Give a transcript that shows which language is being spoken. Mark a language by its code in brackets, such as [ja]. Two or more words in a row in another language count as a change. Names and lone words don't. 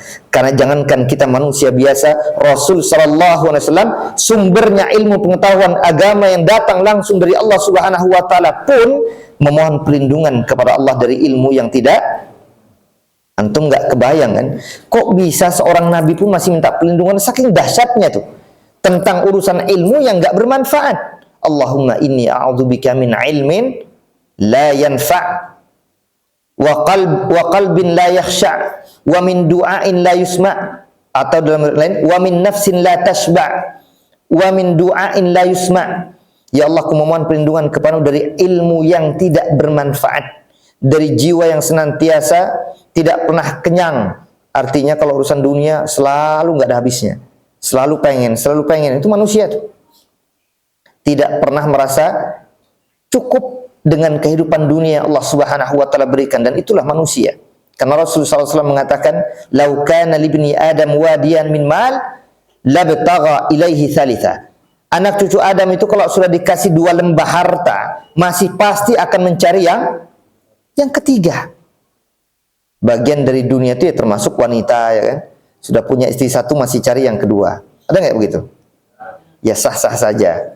[id] Karena jangankan kita manusia biasa, Rasul [ar] صلى الله عليه وسلم [id] sumbernya ilmu pengetahuan agama yang datang langsung dari Allah [ar] سبحانه وتعالى [id] pun memohon perlindungan kepada Allah dari ilmu yang tidak. Antum nggak kebayang kan? Kok bisa seorang nabi pun masih minta perlindungan, saking dahsyatnya tuh tentang urusan ilmu yang nggak bermanfaat. [ar] اللهم إني أعوذ بك من علم لا ينفع وقلب لا يخشع ومن دعاء لا يسمع', [id] atau dalam lain [ar] ومن نفس لا تشبع ومن دعاء لا يسمع'. [id] Ya Allah, aku memohon perlindungan kepadamu dari ilmu yang tidak bermanfaat, dari jiwa yang senantiasa tidak pernah kenyang. Artinya kalau urusan dunia selalu nggak ada habisnya, selalu pengen. Itu manusia tuh. Tidak pernah merasa cukup dengan kehidupan dunia yang Allah [ar] سبحانه وتعالى [id] berikan, dan itulah manusia. Karena Rasulullah SAW mengatakan, [ar] "لو كان لابن آدم واديا من مال لابتغى إليه ثالثا." [id] Anak cucu Adam itu kalau sudah dikasih 2 lembah harta, masih pasti akan mencari yang ketiga. Bagian dari dunia itu ya termasuk wanita, ya kan? Sudah punya istri 1 masih cari yang kedua. Ada nggak begitu? Ya sah-sah saja.